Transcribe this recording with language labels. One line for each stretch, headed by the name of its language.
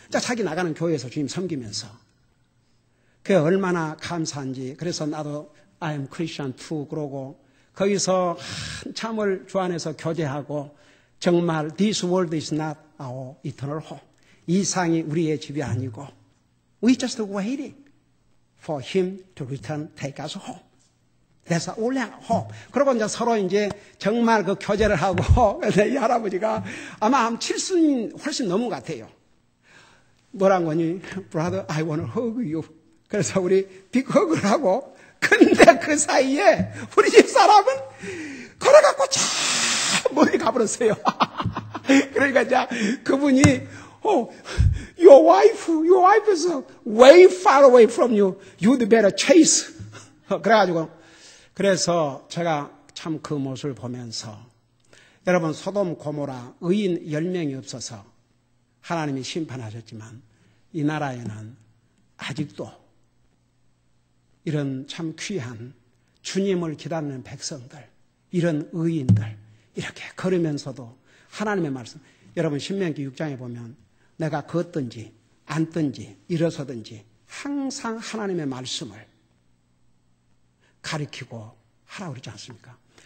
Korean: 자, 자기 나가는 교회에서 주님 섬기면서. 그게 얼마나 감사한지. 그래서 나도
English: I am Christian too
Korean: 그러고 거기서 한참을 주 안에서 교제하고 정말
English: this world is not our eternal home.
Korean: 이 상이 우리의 집이 아니고
English: we just waiting for him to return, take us home. That's only hope.
Korean: 그러고 이제 서로 이제 정말 그 교제를 하고 이 할아버지가 아마 한 70년 훨씬 넘은 것 같아요. 뭐란 거니?
English: Brother, I want to hug you.
Korean: 그래서 우리 빅허그를 하고, 근데 그 사이에 우리 집 사람은 걸어갖고 참 멀리 가버렸어요. 그러니까 이제 그분이
English: your wife is way far away from you. You'd better chase.
Korean: 그래가지고 그래서 제가 참 그 모습을 보면서 여러분 소돔 고모라 의인 10명이 없어서 하나님이 심판하셨지만 이 나라에는 아직도 이런 참 귀한 주님을 기다리는 백성들, 이런 의인들 이렇게 걸으면서도 하나님의 말씀, 여러분 신명기 6장에 보면 내가 걷든지 앉든지 일어서든지 항상 하나님의 말씀을 가리키고 하라고 그러지 않습니까?